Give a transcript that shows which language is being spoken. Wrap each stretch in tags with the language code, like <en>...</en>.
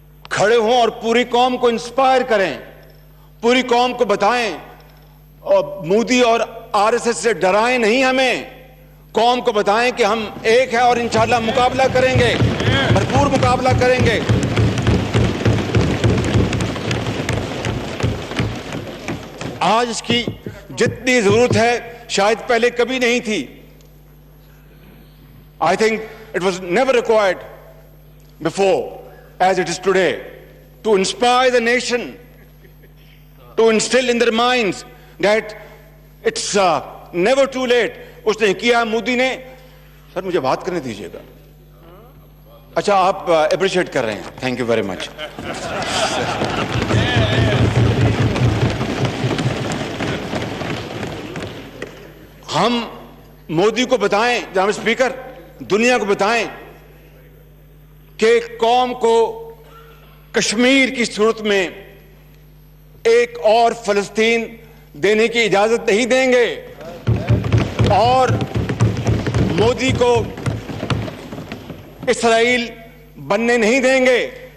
<ur>کھڑے ہوں اور پوری قوم کو انسپائر کریں, پوری قوم کو بتائیں, اور مودی اور RSS سے ڈرائیں نہیں ہمیں, قوم کو بتائیں کہ ہم ایک ہے اور انشاءاللہ مقابلہ کریں گے, بھرپور مقابلہ کریں گے. آج اس کی جتنی ضرورت ہے شاید پہلے کبھی نہیں تھی.</ur> <en>I think it was never required before as it is today to inspire the nation, to instill in their minds that it's never too late.</en> <ur>اس نے کیا مودی نے. سر مجھے بات کرنے دیجیے گا. اچھا آپ اپریشیٹ کر رہے ہیں,</ur> <en>Thank you very much.</en> <ur>ہم مودی کو بتائیں, جناب اسپیکر, دنیا کو بتائیں کہ قوم کو کشمیر کی صورت میں ایک اور فلسطین دینے کی اجازت نہیں دیں گے, اور مودی کو اسرائیل بننے نہیں دیں گے.</ur>